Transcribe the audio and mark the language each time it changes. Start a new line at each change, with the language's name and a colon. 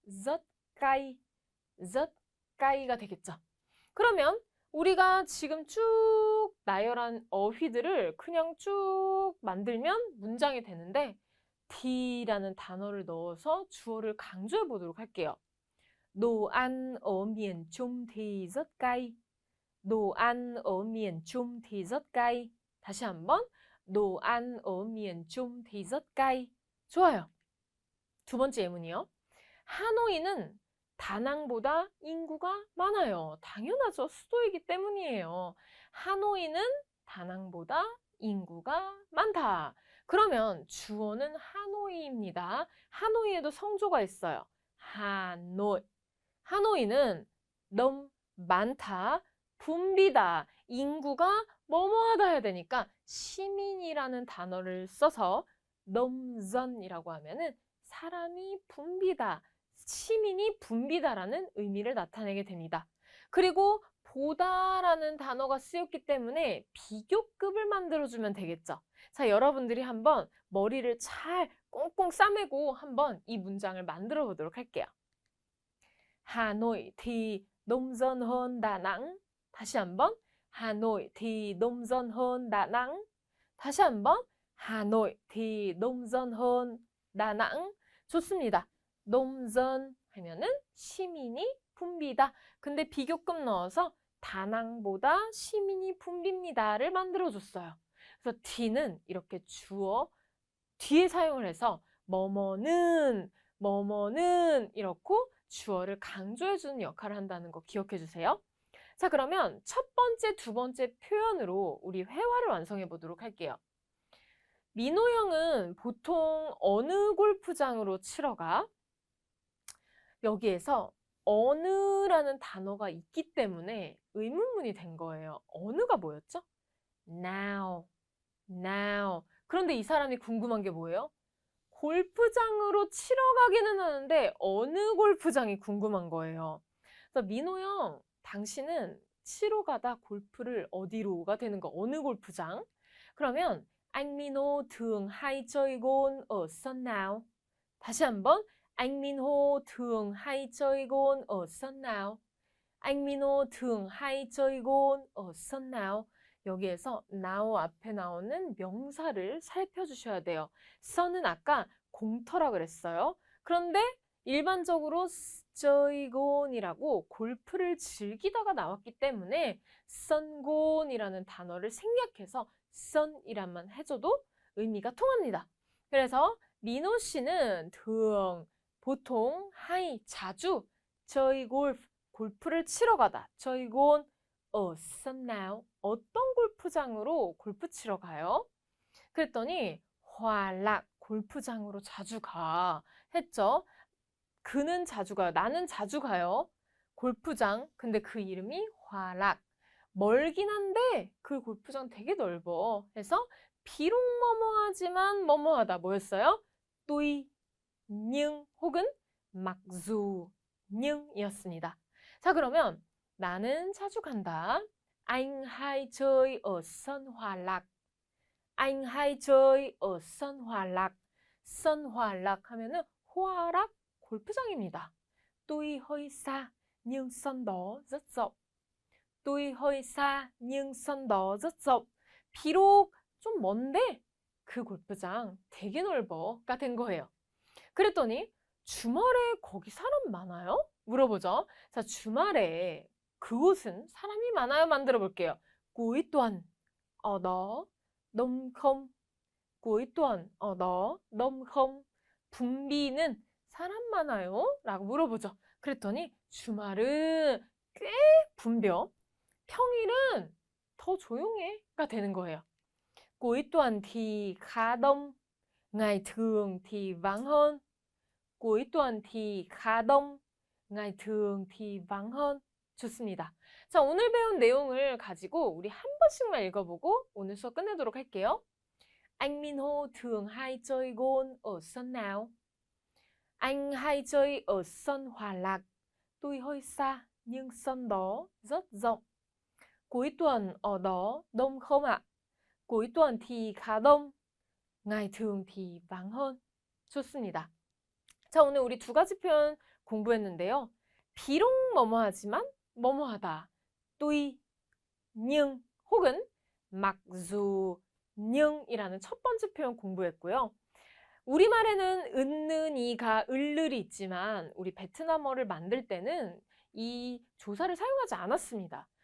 Korean: 젓가이, 젓가이가 되겠죠. 그러면 우리가 지금 쭉 나열한 어휘들을 그냥 쭉 만들면 문장이 되는데 D라는 단어를 넣어서 주어를 강조해 보도록 할게요.
Vietnamese: Đồ ăn ở miền Trung thì rất cay. Đồ ăn ở miền Trung thì rất cay.
Korean: 다시 한번.
Vietnamese: Đồ ăn ở miền Trung thì rất cay.
Korean: 좋아요. 두 번째 예문이요. 하노이는 다낭보다 인구가 많아요. 당연하죠. 수도이기 때문이에요. 하노이는 다낭보다 인구가 많다. 그러면 주어는 하노이입니다. 하노이에도 성조가 있어요. 하노이. 하노이는 너무 많다, 붐비다, 인구가 뭐뭐하다 해야 되니까 시민이라는 단어를 써서 넘전이라고 하면은 사람이 붐비다, 시민이 붐비다라는 의미를 나타내게 됩니다. 그리고 보다라는 단어가 쓰였기 때문에 비교급을 만들어주면 되겠죠. 자, 여러분들이 한번 머리를 잘 꽁꽁 싸매고 한번 이 문장을 만들어 보도록 할게요.
Vietnamese: Hà Nội thì đông dân hơn Đà Nẵng.
Korean: 다시 한번.
Vietnamese: Hà Nội thì đông dân hơn Đà Nẵng.
Korean: 다시 한번.
Vietnamese: Hà Nội thì đông dân hơn Đà Nẵng.
Korean: 좋습니다. đông dân 하면은 시민이 붐비다. 근데 비교급 넣어서 다낭보다 시민이 붐빕니다를 만들어줬어요. 그래서 D는 이렇게 주어 뒤에 사용을 해서 뭐뭐는 이렇게 주어를 강조해주는 역할을 한다는 거 기억해 주세요. 자, 그러면 첫 번째, 두 번째 표현으로 우리 회화를 완성해 보도록 할게요. 민호 형은 보통 어느 골프장으로 치러 가? 여기에서 어느라는 단어가 있기 때문에 의문문이 된 거예요. 어느가 뭐였죠? Now, now. 그런데 이 사람이 궁금한 게 뭐예요? 골프장으로 치러 가기는 하는데 어느 골프장이 궁금한 거예요. 그래서 민호 형, 당신은 치러 가다 골프를 어디로가 되는 거 어느 골프장?
Vietnamese: 그러면 anh Minho thường hay chơi golf ở sân nào?
Korean: 다시 한번
Vietnamese: anh Minho thường hay chơi golf ở sân nào? anh Minho thường hay chơi golf ở sân nào?
Korean: 여기에서 now 앞에 나오는 명사를 살펴주셔야 돼요. 선은 아까 공터라 그랬어요. 그런데 일반적으로 저이곤이라고 골프를 즐기다가 나왔기 때문에 선곤이라는 단어를 생략해서 선이란만 해줘도 의미가 통합니다. 그래서 민호 씨는 보통 하이 자주 저희 골프를 치러 가다 저이곤 now 어떤 골프장으로 골프 치러 가요? 그랬더니 화락 골프장으로 자주 가 했죠. 그는 자주 가요. 나는 자주 가요. 골프장. 근데 그 이름이 화락. 멀긴 한데 그 골프장 되게 넓어. 해서 비록 뭐뭐하지만 뭐뭐하다 뭐였어요? 또이, nhưng 혹은 막dù, nhưng 이었습니다. 자, 그러면 나는 자주 간다.
Vietnamese: Anh hay chơi ở sân Hòa Lạc. Anh hay chơi ở sân Hòa Lạc.
Korean: sân Hòa Lạc 하면은 호아락 골프장입니다.
Vietnamese: Tuy hơi xa nhưng sân đó rất rộng. Tuy hơi xa nhưng sân đó rất rộng.
Korean: 비록 좀 먼데 그 골프장 되게 넓어가 된 거예요. 그랬더니 주말에 거기 사람 많아요? 물어보죠. 자, 주말에 그곳은 사람이 많아요? 만들어 볼게요.
Vietnamese: cuối tuần ở đó đông không? cuối tuần ở đó đông không?
Korean: 붐비는 사람 많아요? 라고 물어보죠. 그랬더니 주말은 꽤 붐벼. 평일은 더 조용해가 되는 거예요.
Vietnamese: Cuối tuần thì khá đông, ngày thường thì vắng hơn. Cuối tuần thì khá đông, ngày thường thì vắng hơn.
Korean: 좋습니다. 자, 오늘 배운 내용을 가지고 우리 한 번씩만 읽어보고 오늘 수업 끝내도록 할게요.
Vietnamese: Anh Minho thường hay chơi gôn ở sân nào? Anh hay chơi ở sân Hòa Lạc. Tuy hơi xa nhưng sân đó rất rộng. Cuối tuần ở đó đông không ạ? Cuối tuần thì khá đông. ngày thường thì vắng hơn.
Korean: 좋습니다. 자, 오늘 우리 두 가지 표현 공부했는데요. 비록 뭐뭐하지만 뭐뭐하다. tuy, nhưng 혹은 mặc dù, nhưng 이라는 첫 번째 표현 공부했고요. 우리말에는 은는, 이가, 을을이 있지만 우리 베트남어를 만들 때는 이 조사를 사용하지 않았습니다.